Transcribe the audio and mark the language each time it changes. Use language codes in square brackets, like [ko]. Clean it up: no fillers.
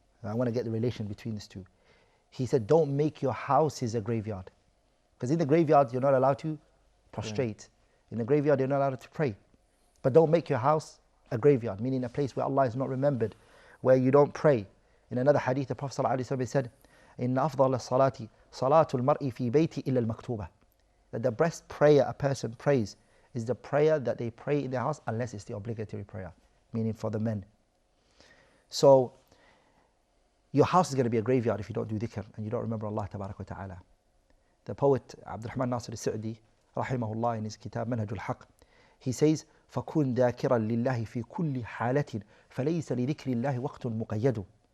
[en] I want to get the relation between these two. He said, don't make your houses a graveyard. Because in the graveyard, you're not allowed to prostrate. In the graveyard, you're not allowed to pray. But don't make your house a graveyard, meaning a place where Allah is not remembered, where you don't pray. In another hadith, the Prophet ﷺ said, [ar] إِنَّ أَفْضَلَ الصَّلَاةِ صَلَاةُ الْمَرْءِ فِي بَيْتِ إِلَّا الْمَكْتُوبَةِ. [en] That the best prayer a person prays is the prayer that they pray in their house, unless it's the obligatory prayer, meaning for the men. So, your house is going to be a graveyard if you don't do dhikr and you don't remember Allah Tabarak wa Ta'ala. The poet Abdul Nasir al-Sa'di, rahimahullah, in his kitab Manhaj al-Haq, he says, [ar] فَكُنْ ذَاكِرًا لِلَّهِ فِي كُلِّ حَالَةٍ فَلَيْسَ لِذِكْرِ اللَّهِ وَقْتٌ مُقَيَّدٌ.